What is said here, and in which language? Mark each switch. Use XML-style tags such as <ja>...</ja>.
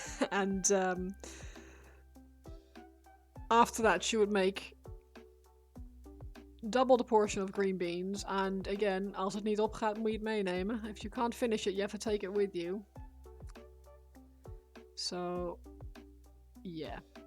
<en>And after that, she would make double the portion of green beans. And again,</en> <nl>als het niet opgaat, moet je het meenemen.</nl> <en>If you can't finish it, you have to take it with you. So, yeah.</en>